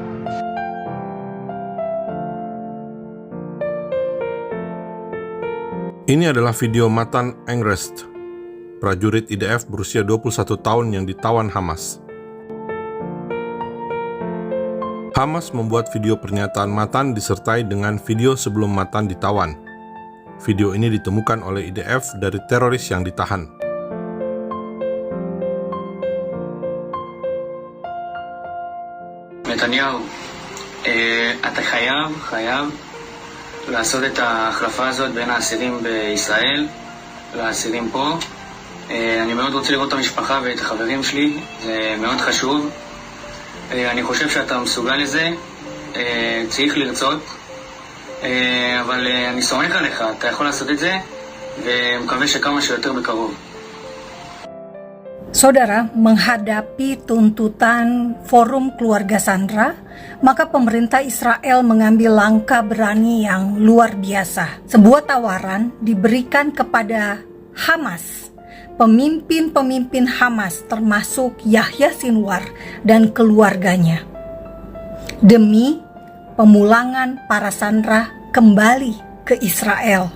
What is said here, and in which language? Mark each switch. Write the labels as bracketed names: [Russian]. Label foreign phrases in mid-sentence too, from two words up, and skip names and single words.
[Indonesian] Ini adalah video Matan Engrest, prajurit IDF berusia 21 tahun yang ditawan Hamas. Hamas membuat video pernyataan Matan disertai dengan video sebelum Matan ditawan. Video ini ditemukan oleh IDF dari teroris yang ditahan. [Hebrew] נתניהו, אתה חייב לעשות את ההחלפה הזאת בין האסירים בישראל לאסירים פה. אני מאוד רוצה לראות את המשפחה ואת החברים שלי, זה מאוד חשוב. אני חושב שאתה מסוגל לזה, צריך לרצות, אבל אני סומך עליך, אתה יכול לעשות את זה, ומקווה שכמה שיותר בקרוב. [Indonesian] Saudara, menghadapi tuntutan Forum Keluarga Sandera, maka pemerintah Israel mengambil langkah berani yang luar biasa. Sebuah tawaran diberikan kepada Hamas, pemimpin-pemimpin Hamas termasuk Yahya Sinwar dan keluarganya, demi pemulangan para sandera kembali ke Israel.